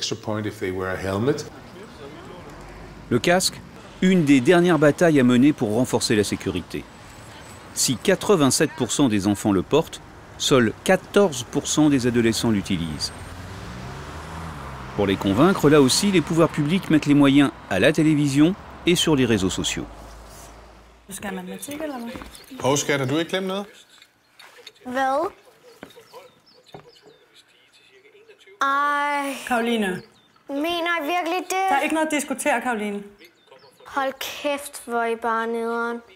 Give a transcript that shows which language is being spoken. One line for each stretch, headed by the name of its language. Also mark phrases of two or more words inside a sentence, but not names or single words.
French: Le casque, une des dernières batailles à mener pour renforcer la sécurité. Si 87% des enfants le portent, seuls 14% des adolescents l'utilisent. Pour les convaincre, là aussi, les pouvoirs publics mettent les moyens à la télévision et sur les réseaux sociaux.
Danish: Oscar, du ikke glemme noget? Hvad? Caroline. Mener I virkelig det? Der er ikke noget at diskutere, Caroline. Hold kæft, hvor I bare nederen.